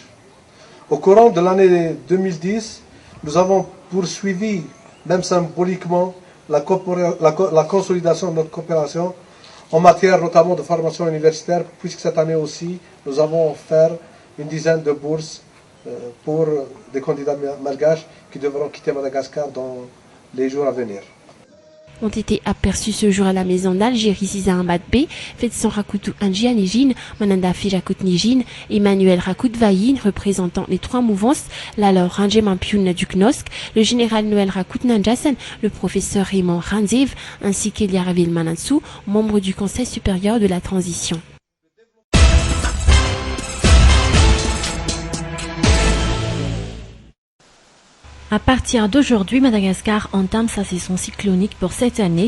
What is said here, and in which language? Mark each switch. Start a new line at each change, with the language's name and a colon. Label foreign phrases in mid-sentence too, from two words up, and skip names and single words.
French: Au courant de l'année 2010, nous avons poursuivi, même symboliquement, la consolidation de notre coopération en matière notamment de formation universitaire, puisque cette année aussi, nous avons offert une dizaine de bourses pour des candidats malgaches qui devront quitter Madagascar dans les jours à venir. ont été aperçus ce jour à la maison d'Algérie Sisa Ahmad B, Fetson Rakutu Anji Anijin, Mananda Fijakut Nijin, Emmanuel Rakut Vayin, représentant les trois mouvances, l'alors Ranjem Ampiun du Knosk, le général Noël Rakut Nanjasen, le professeur Raymond Ranzev, ainsi qu'Elia Ravil Manansou, membre du Conseil supérieur de la transition. À partir d'aujourd'hui, Madagascar entame sa saison cyclonique pour cette année.